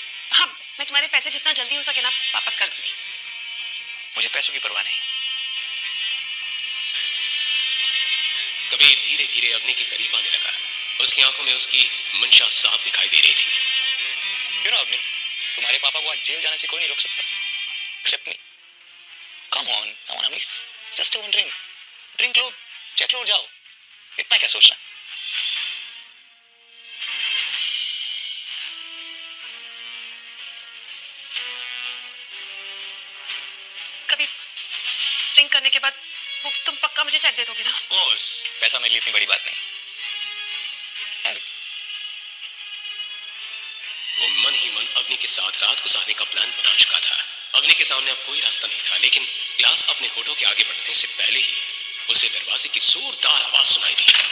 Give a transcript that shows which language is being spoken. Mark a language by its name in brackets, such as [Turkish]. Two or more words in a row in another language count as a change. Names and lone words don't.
[Hindi] हाँ, मैं तुम्हारे पैसे जितना जल्दी हो सके ना वापस कर दूंगी। मुझे पैसों की परवाह नहीं। कबीर धीरे धीरे अवनी के करीब आने लगा। उसकी आंखों में उसकी मंशा साफ दिखाई दे रही थी। [English] You know, [Hindi] अवनी, तुम्हारे पापा को आज जेल जाने से कोई नहीं रोक सकता, [English] except me. Come on, come on, अवनी, just one drink. [Hindi] Drink लो, चेक लो और जाओ। इतना क्या सोचना? कबीर, ड्रिंक करने के बाद तुम पक्का मुझे चेक दे दोगे ना? [English] Of course, [Hindi] पैसा मेरे लिए इतनी बड़ी बात नहीं। वो मन ही मन अवनी के साथ रात गुजारने का प्लान बना चुका था। अवनी के सामने अब कोई रास्ता नहीं था, लेकिन ग्लास अपने होठों के आगे बढ़ने से पहले ही उसे दरवाजे की जोरदार आवाज सुनाई दी।